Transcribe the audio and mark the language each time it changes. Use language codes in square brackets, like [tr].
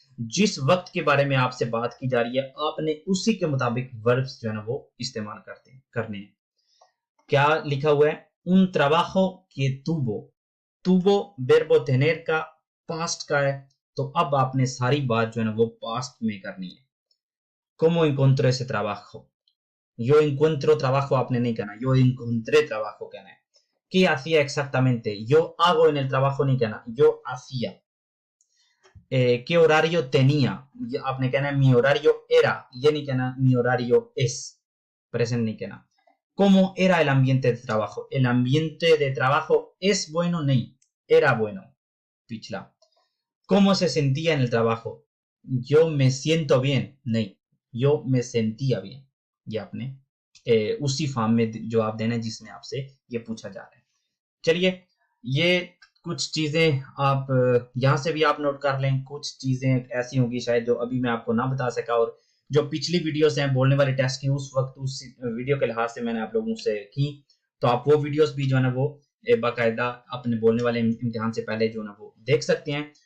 [hi] जिस वक्त के बारे में आपसे बात की जा रही है आपने उसी के मुताबिक वर्ब्स जो है ना वो इस्तेमाल करने हैं। क्या लिखा हुआ है? [es] un trabajo que tuvo verbo tener [hi] का पास्ट का है, तो अब आपने सारी बात जो है ना वो पास्ट में करनी है। [es] cómo encontró ese trabajo, yo encuentro trabajo [hi] आपने नहीं कहना, [es] yo encontré trabajo [hi] कहना है। [es] ¿Qué hacía exactamente? Yo hago en el trabajo [hi] नहीं कहना, [es] yo hacía। ¿Qué horario tenía? [hi] आपने कहना है [es] mi horario era, [hi] ये नहीं कहना [es] mi horario es, [hi] present नहीं कहना। [es] ¿Cómo era el ambiente de trabajo? El ambiente de trabajo es bueno, [hi] नहीं, [es] era bueno, [hi] पिछला। [es] ¿Cómo se sentía en el trabajo? Yo me siento bien, [hi] नहीं, [es] yo me sentía bien। [hi] ये आपने उसी form में जवाब देना है जिसमें आपसे ये पूछा जा रहा है। चलिए ये कुछ चीजें आप यहाँ से भी आप नोट कर लें। कुछ चीजें ऐसी होंगी शायद जो अभी मैं आपको ना बता सका, और जो पिछली वीडियोस हैं बोलने वाले टेस्ट की उस वक्त उस वीडियो के लिहाज से मैंने आप लोगों से की, तो आप वो वीडियोस भी जो है ना वो बाकायदा अपने बोलने वाले इम्तिहान से पहले जो है ना वो देख सकते हैं।